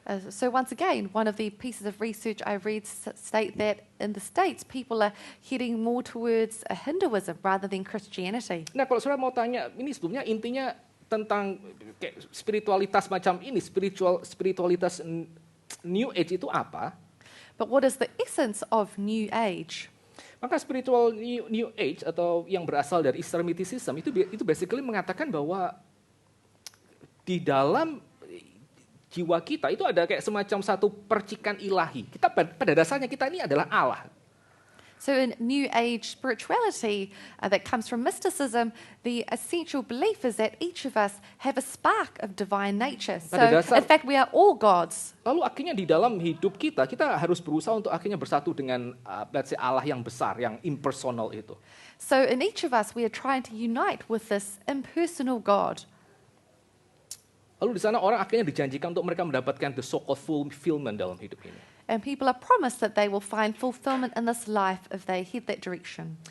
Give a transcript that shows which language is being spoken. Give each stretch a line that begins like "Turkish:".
English: So once again, one of the pieces of research I read state that in the States, people are heading more towards Hinduism rather than Christianity.
Indonesian: Nah, kalau saudara mau tanya, ini sebetulnya intinya tentang kayak spiritualitas macam ini, spiritualitas New Age itu apa?
English: But what is the essence of New Age?
Indonesian: Maka spiritual New Age atau yang berasal dari Eastern mysticism itu basically mengatakan bahwa di dalam jiwa kita itu ada kayak semacam satu percikan ilahi. Kita pada dasarnya kita ini adalah Allah.
English: So in New Age spirituality that comes from mysticism, the essential belief is that each of us have a spark of divine nature. So in fact we are all gods.
Indonesian: Lalu akhirnya di dalam hidup kita harus berusaha untuk akhirnya bersatu dengan
English: let's say
Indonesian: Allah yang besar, yang impersonal itu.
English: So in each of us we are trying to unite with this impersonal God.
Indonesian: Lalu di sana orang akhirnya dijanjikan untuk mereka mendapatkan
English: the so-called fulfillment
Indonesian: dalam hidup ini.
English: And people are promised that they will find fulfillment in this life if they head that direction.